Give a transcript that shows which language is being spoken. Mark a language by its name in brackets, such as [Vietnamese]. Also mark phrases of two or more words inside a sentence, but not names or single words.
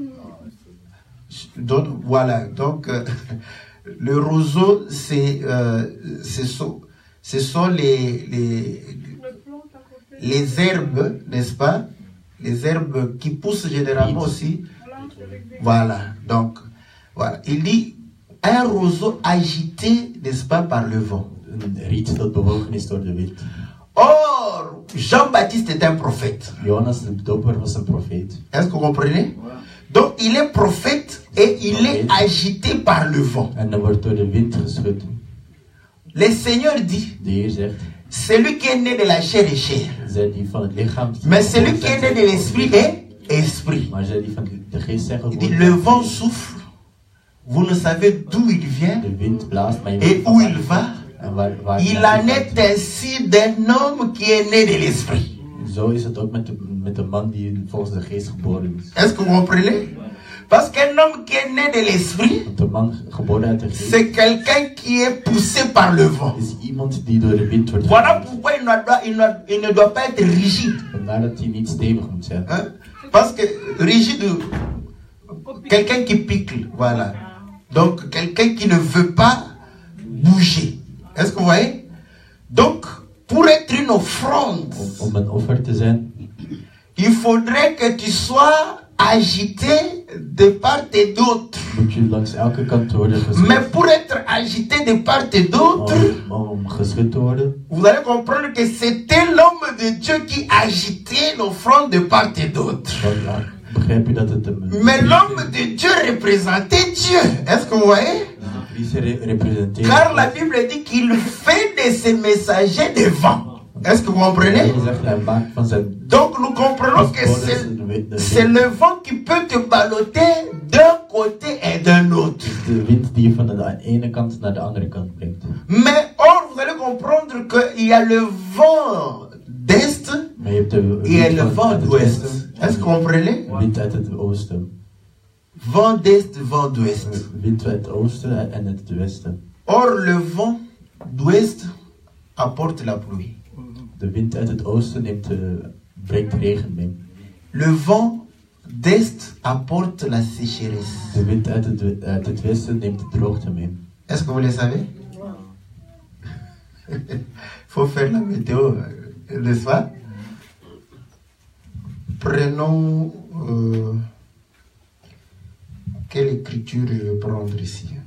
[French] Donc, voilà, donc le roseau, ce sont les herbes, n'est-ce pas? Les herbes qui poussent généralement aussi. Voilà, donc, voilà. Il dit un roseau agité, n'est-ce pas, par le vent. [Dutch] Een riet dat bewogen is door de wind. [French] Or, Jean-Baptiste est un prophète. [Dutch] Jonas de doper was een profeet. [French] Est-ce que vous comprenez? Donc, il est prophète et il est agité par le vent. [Dutch] En dan wordt door de wind geschud. [French] Le Seigneur dit, [Dutch] De Heer zegt, [French] celui qui est né de la chair est chair. [Dutch] zij die van het lichaam, [French] Mais celui qui est né de l'esprit est esprit. [Dutch] maar zij die van de geest zijn [French] Il dit, [Dutch] geboren. [French] le vent souffle, vous ne savez d'où il vient [Dutch] De wind blaast, maar je [French] et [Dutch] weet [French] où [Dutch] van [French] il va. [Dutch] en waar [French] Il en est ainsi d'un homme qui est né de l'esprit. [Dutch] Zo is het ook met de man die volgens de geest geboren is. [French] Est-ce que vous comprenez? Parce qu'un homme qui est né de l'esprit, [Dutch] Want de man geboren uit de geest [French] c'est quelqu'un qui est poussé par le vent. [Dutch] is iemand die door de wind wordt [French] Voilà [Dutch] gevoerd. [French] pourquoi il ne doit pas être rigide. [Dutch] Vandaar dat hij niet stevig moet zijn. [French] Hein? Parce que rigide, quelqu'un qui pique, voilà. Donc quelqu'un qui ne veut pas bouger. Est-ce que vous voyez? Donc, pour être une offrande, [Dutch] Om een offer te zijn, [French] il faudrait que tu sois agité de part et d'autre. [Dutch] moet je langs elke kant worden [French] Mais [Dutch] geschud. [French] pour être agité de part et d'autre, [Dutch] Om geschud te worden, [French] vous allez comprendre que c'était l'homme de Dieu qui agitait l'offrande de part et d'autre. [Dutch] dan begrijp je dat het een [French] Mais l'homme de Dieu représentait Dieu. Est-ce que vous voyez? [Dutch] priester representeert. [French] Car la Bible dit qu'il fait de ses messagers des vents. Est-ce que vous comprenez? [Dutch] Hij zegt, hij maakt van zijn [French] Donc nous comprenons que c'est le vent qui peut te balloter d'un côté et d'un autre. [Dutch] de wind die je van de ene kant naar de andere kant brengt. [French] Mais or, vous allez comprendre qu'il y a le vent d'est [Dutch] Maar je hebt de [French] et le [Dutch] wind [French] vent [Dutch] uit het [French] d'ouest. [Dutch] westen, [French] Est-ce que vous comprenez? [Dutch] wind uit het oosten. [French] Vent d'est, vent d'ouest. [Dutch] Wind uit het oosten en het westen. [French] Or, le vent d'ouest apporte la pluie. [Dutch] De wind uit het oosten brengt regen mee. [French] Le vent d'est apporte la sécheresse. [Dutch] De wind uit het westen neemt de droogte mee. [French] Est-ce que vous le savez? Il faut faire la météo, n'est-ce pas? Prenons... quelle écriture je vais prendre ici?